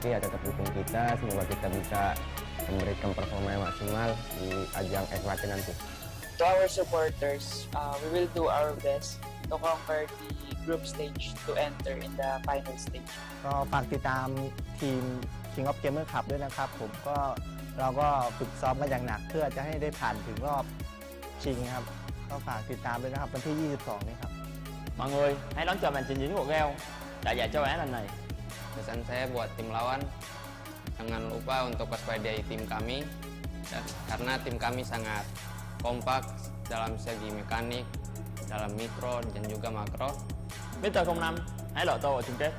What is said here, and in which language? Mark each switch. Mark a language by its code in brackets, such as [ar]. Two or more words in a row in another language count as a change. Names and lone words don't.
[id] ya tetap dukung kita, semoga kita bisa memberikan performa yang maksimal di ajang FFesports nanti. [en] To our supporters, we will do our best to conquer the group stage to enter in the final stage. [th] ก็ฝากติดตามทีม King of Gamer Cup ด้วยนะครับผมเราก็ฝึกซ้อมกันอย่างหนักเพื่อจะให้ได้ผ่านถึงรอบชิงครับก็ฝากติดตามด้วยนะครับวันที่ 22 นี้ครับ [vi] Mọi người hãy đón chờ màn trình diễn của Gale tại giải châu Á lần này. [id] Pesan saya buat tim lawan, jangan lupa untuk waspadai tim kami, karena tim kami sangat kompak dalam segi mekanik, dalam mikro dan juga makro. [vi] Mr. 05 hãy lộ tô ở chung kết.